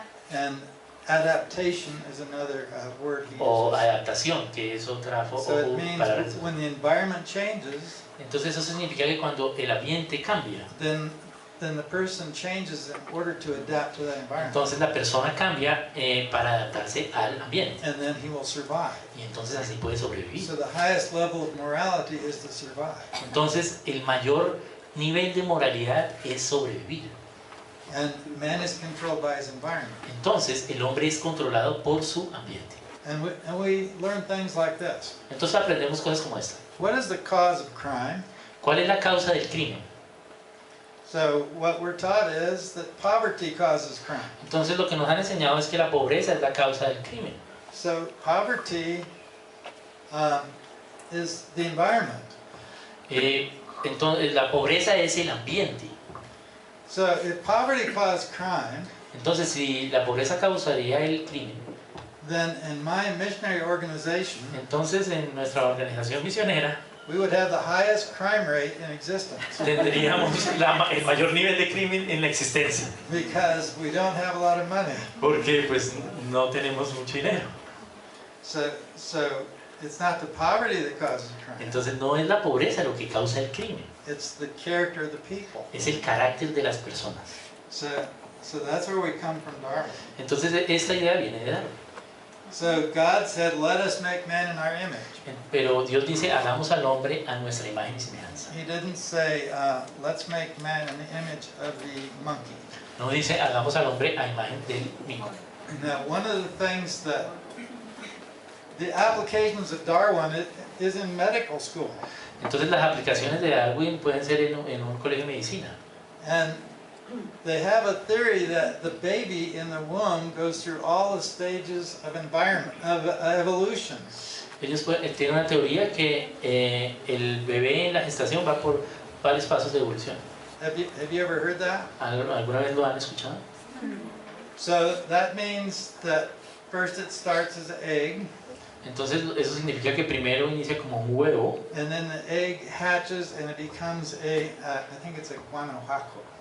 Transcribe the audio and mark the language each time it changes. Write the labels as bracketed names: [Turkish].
[English] and adaptation is another word he o uses. [Spanish] adaptación, que es otra [English] So it means [Spanish] palabra. [English] when the environment changes, [Spanish] Entonces eso significa que cuando el ambiente cambia, [English] then the person changes in order to adapt to that environment, [Spanish] entonces la persona cambia para adaptarse al ambiente. [English] and then he will survive. [Spanish] Y entonces así puede sobrevivir. [English] So the highest level of morality is to survive. [Spanish] Entonces el mayor nivel de moralidad es sobrevivir. [English] And man is controlled by his environment. [Spanish] Entonces el hombre es controlado por su ambiente. [English] And we learn things like this. [Spanish] Entonces aprendemos cosas como esta. [English] What is the cause of crime? [Spanish] ¿Cuál es la causa del crimen? [English] So what we're taught is that poverty causes crime. [Spanish] Entonces lo que nos han enseñado es que la pobreza es la causa del crimen. [English] So poverty is the environment. [Spanish] Entonces la pobreza es el ambiente. [English] So if poverty caused crime, [Spanish] Entonces si la pobreza causaría el crimen, [English] then in my missionary organization, [Spanish] entonces en nuestra organización misionera [English] we would have the highest crime rate in existence [Spanish] tendríamos el mayor nivel de crimen en la existencia. [English] because we don't have a lot of money. [Spanish] Porque pues no tenemos mucho dinero. [English] So it's not the poverty that causes crime. [Spanish] Entonces no es la pobreza lo que causa el crimen, [English] It's the character of the people. [Spanish] es el carácter de las personas. [English] So that's where we come from, Darwin. [Spanish] Entonces esta idea viene de Darwin. [English] So God said, "Let us make man in our image." [Spanish] Pero Dios dice, hagamos al hombre a nuestra imagen y semejanza. [English] He didn't say, "Let's make man in the image of the monkey." [Spanish] No dice, hagamos al hombre a imagen del mico. [English] Now, one of the things that the applications of Darwin is in medical school, [Spanish] Entonces las aplicaciones de Darwin pueden ser en un colegio de medicina. [English] and they have a theory that the baby in the womb goes through all the stages of environment of evolution. [Spanish] Ellos tienen una teoría que el bebé en la gestación va por varios pasos de evolución. [English] Have you ever heard that? [Spanish] ¿Alguna vez lo han escuchado? [English] So that means that first it starts as an egg, [Spanish] Entonces eso significa que primero inicia como un huevo, [English] and then the egg hatches and it becomes I think it's a guanajuato.